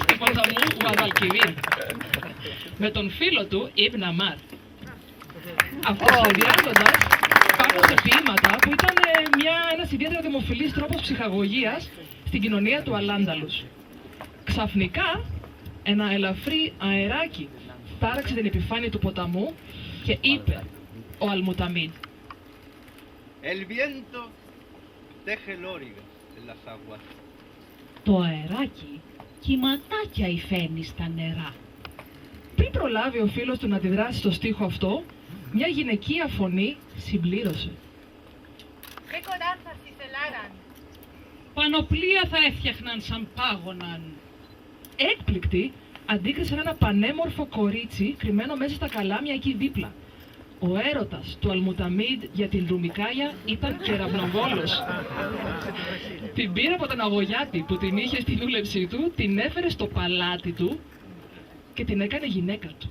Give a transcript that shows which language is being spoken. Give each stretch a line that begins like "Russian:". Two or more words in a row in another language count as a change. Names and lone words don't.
Greek: του ποταμού Γουαδαλκιβίρ με τον φίλο του Ιμπν Αμάρ, αυτοσχεδιάζοντας πάνω σε ποίηματα που ήταν ένας ιδιαίτερα δημοφιλής τρόπος ψυχαγωγίας στην κοινωνία του Αλάνταλους. Ξαφνικά, ένα ελαφρύ αεράκι τάραξε την επιφάνεια του ποταμού και είπε ο Αλμουταμίντ:
Spanish: El viento teje lórigas en las aguas.
Greek: Το αεράκι κυματάκια υφαίνει στα νερά. Πριν προλάβει ο φίλος του να αντιδράσει στο στίχο αυτό, μια γυναικεία φωνή συμπλήρωσε.
Spanish: «Qué coraza si se laran».
Greek: Πανοπλία θα έφτιαχναν σαν πάγωναν. Έκπληκτοι, αντίκρισαν ένα πανέμορφο κορίτσι κρυμμένο μέσα στα καλάμια εκεί δίπλα. Ο έρωτας του Αλμουταμίντ για την Ρουμικάια ήταν κεραυνοβόλος. Την πήρε από τον αγωγιάτη που την είχε στη δούλεψή του, την έφερε στο παλάτι του και την έκανε γυναίκα του.